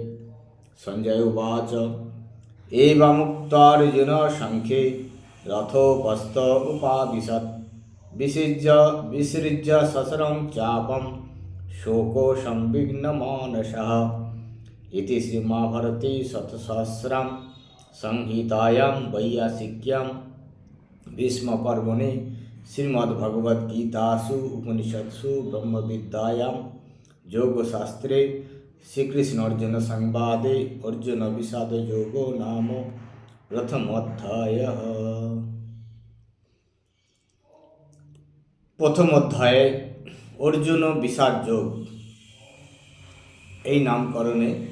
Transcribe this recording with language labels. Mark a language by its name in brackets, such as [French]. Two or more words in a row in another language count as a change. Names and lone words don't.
[Sanskrit] সঞ্জয় উবাচ এবমুক্তার্জুন সংখ্যে রথোপস্থ উপাবিশৎ বিসৃজ্য সশরং চাপম শোকো সংবিঘ্নমানসঃ। ইতি শ্রীমহাভারতে শতসহস্রাং সংহিতায়াং বৈয়াসিক্যাং ভীষ্মপর্বণি শ্রীমদ্ভগবদ্গীতাসু উপনিষৎসু ব্রহ্মবিদ্যাयां যোগশাস্ত্রে শ্রীকৃষ্ণ অর্জুন সংবাদে অর্জুন বিষাদ যোগ নাম প্রথম অধ্যায়। [Bangla] প্রথম অধ্যায়ে অর্জুন বিষাদ যোগ এই নামকরণে